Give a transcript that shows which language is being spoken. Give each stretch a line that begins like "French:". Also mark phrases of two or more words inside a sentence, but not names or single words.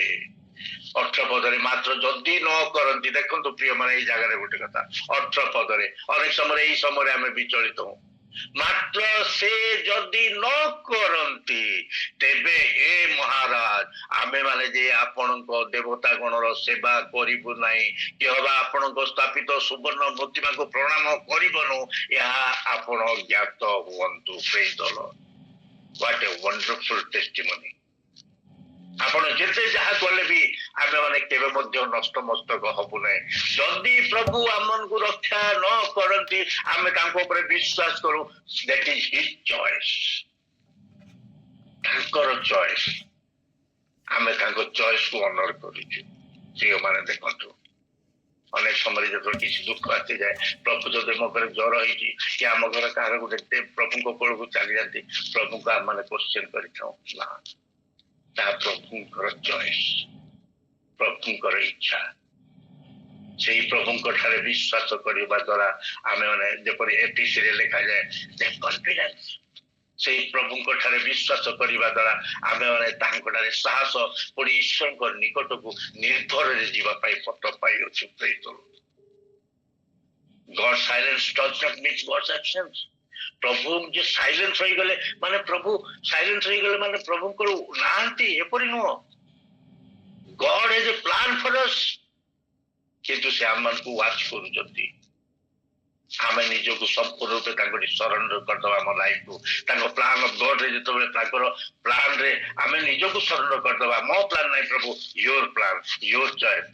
Odia: 18 ପଦରେ ମାତ୍ର ଯଦି ନ କରନ୍ତି, ଦେଖନ୍ତୁ ପ୍ରିୟ ମାନେ ଏଇ ଜାଗାରେ ଗୋଟେ କଥା, 18 ପଦରେ ଅନେକ ସମୟରେ ଏଇ ସମୟରେ ଆମେ ବିଚଳିତ ହଉ, ମାତ୍ର ସେ ଯଦି ନ କରନ୍ତି ତେବେ ହେ ମହାରାଜ ଆମେ ମାନେ ଯେ ଆପଣଙ୍କ ଦେବତା ଗଣର ସେବା କରିବୁ ନାହିଁ, କେବଳ ଆପଣଙ୍କ ସ୍ଥାପିତ ସୁବର୍ଣ୍ଣ ପ୍ରତିମାକୁ ପ୍ରଣାମ କରିବନୁ, ଏହା ଆପଣ ଜ୍ଞାତ ହୁଅନ୍ତୁ।
English: Praise the Lord. What a wonderful testimony.
Odia: ଆପଣ ଯେତେ ଯାହା କଲେ ବି ଆମେ ମାନେ କେବେ ମଧ୍ୟ ନଷ୍ଟମସ୍ତକ ହବୁ ନାହିଁ। ଯଦି ପ୍ରଭୁ ଆମକୁ ରକ୍ଷା ନ କରନ୍ତି ଆମେ ତାଙ୍କ ଉପରେ ବିଶ୍ୱାସ କରୁ,
English: that is his choice,
Odia: ତାଙ୍କର ଚଏସ୍। ଆମେ ତାଙ୍କ ଚଏସ୍କୁ ଅନର କରୁଛୁ। ପ୍ରିୟମାନେ ଦେଖନ୍ତୁ, ଅନେକ ସମୟରେ ଯେତେବେଳେ କିଛି ଦୁଃଖ ଆସିଯାଏ, ପ୍ରଭୁ ଯଦି ମୋ ଘରେ ଜ୍ୱର ହେଇଛି କି ଆମ ଘର କାହାର ଗୋଟେ ପ୍ରଭୁଙ୍କ କୋଳକୁ ଚାଲିଯାନ୍ତି, ପ୍ରଭୁଙ୍କୁ ଆମମାନେ କ୍ୱେଶ୍ଚନ କରିଥାଉ ନା, ତାହା ପ୍ରଭୁଙ୍କର ଚଏସ୍, ପ୍ରଭୁଙ୍କର ଇଚ୍ଛା। ସେଇ ପ୍ରଭୁଙ୍କ ଠାରେ ବିଶ୍ୱାସ କରିବା ଦ୍ୱାରା ଆମେ ମାନେ ଯେପରି ଏପିସିରେ ଲେଖାଯାଏ କନଫିଡେନ୍ସ, ସେଇ ପ୍ରଭୁଙ୍କ ଠାରେ ବିଶ୍ୱାସ କରିବା ଦ୍ୱାରା ଆମେ ମାନେ ତାଙ୍କ ଠାରେ ସାହସ ପୁଣି ଈଶ୍ୱରଙ୍କ ନିକଟକୁ ନିର୍ଭରରେ ଯିବା ପାଇଁ ପଥ ପାଇଅଛୁ।
English: God silence does not mean God's absence.
Odia: ପ୍ରଭୁ ଯେ ସାଇଲେନ୍ସ ହେଇଗଲେ ମାନେ ପ୍ରଭୁ ସାଇଲେନ୍ସ ହେଇଗଲେ ମାନେ ପ୍ରଭୁଙ୍କର ନାହାନ୍ତି ଏପରି ନୁହଁ।
English: God has a plan for us,
Odia: କିନ୍ତୁ ସେ ଆମମାନଙ୍କୁ ୱାଚ୍ କରୁଛନ୍ତି। ଆମେ ନିଜକୁ ସମ୍ପୂର୍ଣ୍ଣ ରୂପେ ତାଙ୍କଠି ସରେଣ୍ଡର କରିଦେବା ଆମ ଲାଇଫକୁ। ତାଙ୍କ
English: plan of Godରେ
Odia: ଯେତେବେଳେ ତାଙ୍କର ପ୍ଲାନରେ ଆମେ ନିଜକୁ ସରେଣ୍ଡର କରିଦେବା, ମୋ ପ୍ଲାନ୍ ନାହିଁ ପ୍ରଭୁ,
English: your plan, your choice.